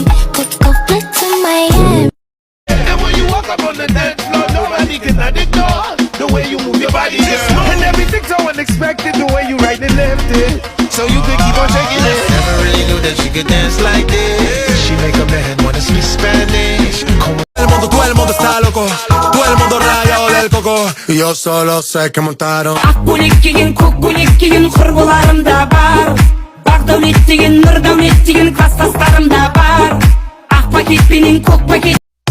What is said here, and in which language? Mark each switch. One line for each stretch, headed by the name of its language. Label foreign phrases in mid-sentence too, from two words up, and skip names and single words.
English: Put a flick to Miami. And when you walk up on the dance floor, nobody can ignore the way you move your body, girl. And everything's so unexpected, the way you right and left it. So you could keep on shaking it. Never really knew that she could dance like this. She make a man wanna speak Spanish.
Spanish: Todo el mundo está loco, todo el mundo rayado del coco. Y yo solo sé que montaron.
Kazakh: Ақкөлек киген, көк көйлек киген құрбыларым да бар. Бақдәулет деген, нұрдәулет деген класстастарым да бар. Ақ пакет пенен көк пакет.